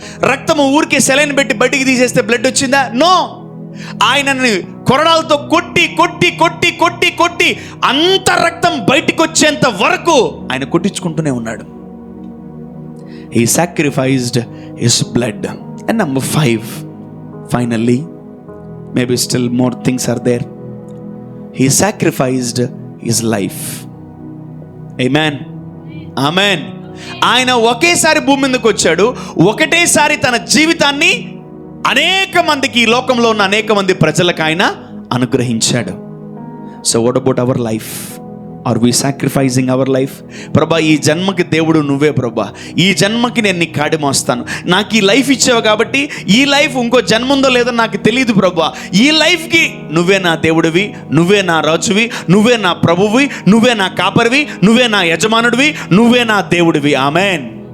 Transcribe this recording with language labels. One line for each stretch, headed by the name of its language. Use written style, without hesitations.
Telugu: రక్తము ఊరికే సెలైన్ పెట్టి బయటికి తీసేస్తే బ్లడ్ వచ్చిందా? నో. ఆయనని కొరడాలతో కొట్టి కొట్టి కొట్టి కొట్టి కొట్టి అంత రక్తం బయటికి వచ్చేంత వరకు ఆయన కొట్టించుకుంటూనే ఉన్నాడు.
English: He sacrificed his blood. And number 5, finally, maybe still more things are there. He sacrificed his life. Amen. Amen.
Telugu: ఆయన ఒకేసారి భూమి మీదకి వచ్చాడు, ఒకటేసారి తన జీవితాన్ని అనేక మందికి, ఈ లోకంలో ఉన్న అనేక మంది ప్రజలకు ఆయన అనుగ్రహించాడు.
English: So what about our life? Are we sacrificing our life?
Telugu: ప్రభా, ఈ జన్మకి దేవుడు నువ్వే ప్రభా, ఈ జన్మకి నేను నీ కాడి మోస్తాను, నాకు ఈ లైఫ్ ఇచ్చావు కాబట్టి ఈ లైఫ్ ఇంకో జన్మ ఉందో లేదో నాకు తెలియదు ప్రభా, ఈ లైఫ్కి నువ్వే నా దేవుడివి, నువ్వే నా రాజువి, నువ్వే నా ప్రభువి, నువ్వే నా కాపరివి, నువ్వే నా యజమానుడివి, నువ్వే నా దేవుడివి. ఆమెన్.